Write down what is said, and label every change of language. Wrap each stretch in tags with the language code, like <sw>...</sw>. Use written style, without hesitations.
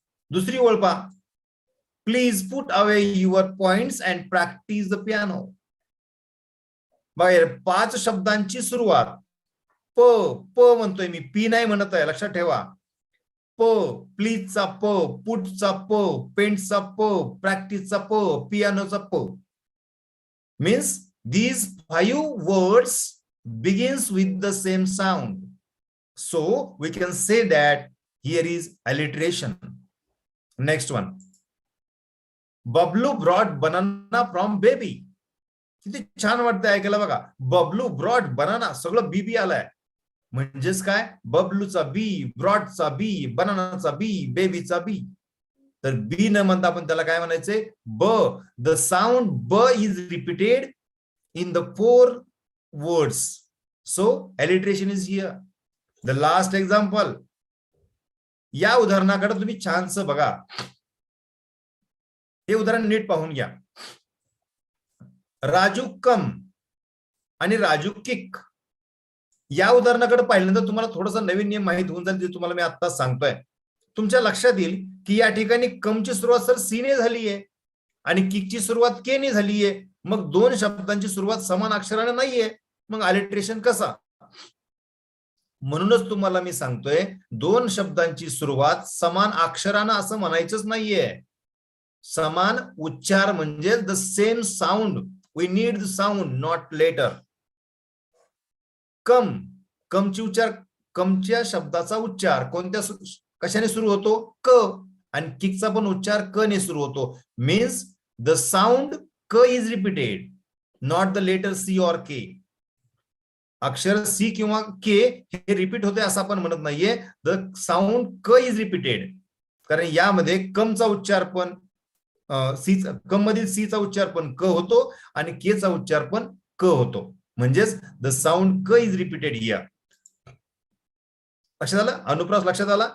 <mr>दुसरी ओळ पहा,</mr> <en>Please put away your points and practise the piano.</en> <mr>बाहेर 5 शब्दांची सुरुवात प प म्हणतोय मी, पी नाही म्हणत आहे, लक्षात ठेवा. प, प्लीजचा प, पुटचा प, पेंटचा प, प्रॅक्टिसचा प, पियानोचा प.</mr> <en>Means these 5 words begins with the same sound, so we can say that here is alliteration. Next one, Bablu brought banana from baby.</en> <mr>किती छान वाटतं ऐकायला बघा.</mr> <en>Bablu brought banana,</en> <mr>सगळं बीबी आलाय. म्हणजेच काय, बबलूचा बी, ब्रॉडचा बी, बनानाचा बी, बेबीचा बी. तर बी न म्हणता आपण त्याला काय म्हणायचंय, ब.</mr> <en>The sound ब is repeated in the 4 words, so alliteration is here. The last example,</en> <mr>या उदाहरणाकडे तुम्ही छानस बघा. हे उदाहरण नीट पाहून घ्या. राजू कम आणि राजू किक. या उदाहरणाकडे पाहिल्यानंतर तुम्हाला थोडासा नवीन नियम माहित होऊन जाईल, जे तुम्हाला मी आता सांगतोय. तुमच्या लक्षात येईल की या ठिकाणी कमची सुरुवात सर सी ने झाली आहे आणि किकची सुरुवात के ने झाली आहे. मग 2 शब्दांची सुरुवात समान अक्षराने नाहीये, मग अलिट्रेशन कसा? म्हणूनच तुम्हाला मी सांगतोय 2 शब्दांची सुरुवात समान अक्षरानं असं म्हणायचंच नाहीये. समान उच्चार म्हणजे</mr> <en>The same sound. We need the sound, not letter.</en> <mr>कम, कमची उच्चार, कमच्या शब्दाचा उच्चार कोणत्या कशाने सुरू होतो, क. आणि किकचा पण उच्चार क ने सुरू होतो.</mr> <en>Means the sound क is repeated, not the letter C और K.</en> <mr>अक्षर सी किंवा के हे रिपीट होते असं आपण म्हणत नाहीये.</mr> <en>the sound क is repeated,</en> <mr>कारण यामध्ये कमचा उच्चार पण सी, कम मधील सी चा उच्चार पण क होतो आणि के चा उच्चार पण क होतो. म्हणजेच</mr> <en>The sound क is repeated here.</en> <mr>लक्षात आलं? अनुप्रास लक्षात आला?</mr>